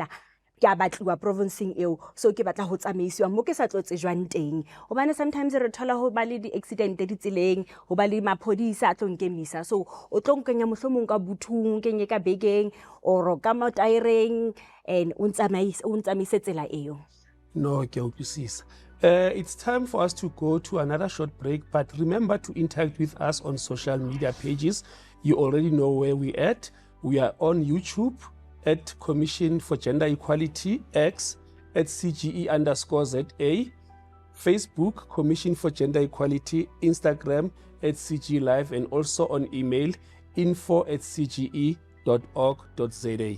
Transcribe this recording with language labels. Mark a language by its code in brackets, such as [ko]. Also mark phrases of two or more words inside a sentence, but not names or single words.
[st] Ke a batliwa provinceng eo, so ke batla ho tsamaisiwa mo ke sa tlo tsejwang teng. Hobane sometimes re thola ho ba le di-accident di tseleng, ho ba le maphodisa a tlo nkemisa. So o tlo nkenya mohlomong ka buthung, kenye ka begeng or ka motaereng and o ntsamaise tsela eo. No, ke a utlwisisa. [en] It's time for us to go to another short break, but remember to interact with us on social media pages. You already know where we're at. We are on YouTube at Commission for Gender Equality, X at CGE_ZA, Facebook, Commission for Gender Equality, Instagram at CG Live, and also on email, info@cge.org.za.